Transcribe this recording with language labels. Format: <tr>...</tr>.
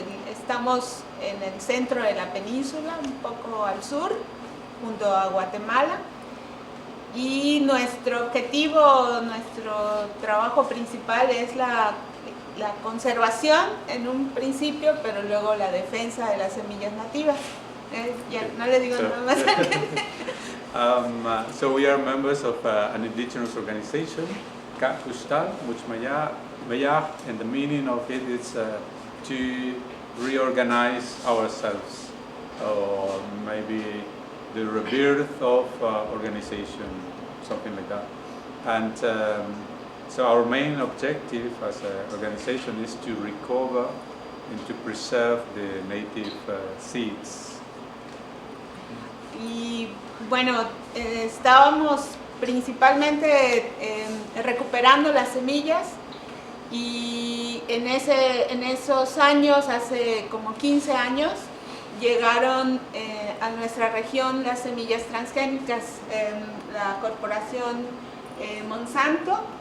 <es>Estamos en el centro de la península, un poco al sur, junto a Guatemala. Y nuestro objetivo, nuestro trabajo principal es la conservación en un principio, pero luego la defensa de las semillas nativas. Ya no le digo nada más.</es> <en>So we are members of an indigenous organization, Kuxtal Much Meyaj, and the meaning of it is to reorganize ourselves, or maybe the rebirth of organization, something like that. And so our main objective as an organization is to recover and to preserve the native seeds.</en> <es>Y bueno, estábamos principalmente recuperando las semillas y en esos años, hace como 15 años, llegaron a nuestra región las semillas transgénicas, la corporación Monsanto.</es>